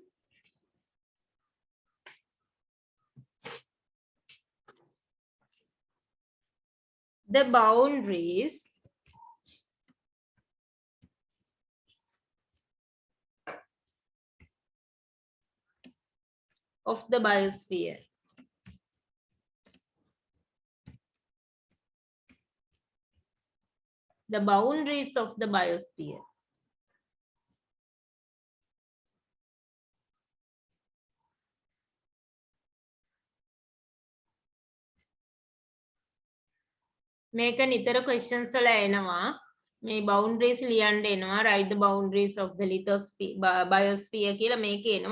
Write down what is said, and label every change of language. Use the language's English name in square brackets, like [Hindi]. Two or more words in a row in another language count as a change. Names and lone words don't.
[English] The boundaries of the biosphere. The boundaries of the biosphere. [Sinhala] මේක නිතර questions වල එනවා. මේ boundaries ලියන්න එනවා. [English] Write the boundaries of the biosphere [Sinhala] කියලා මේක එනවා.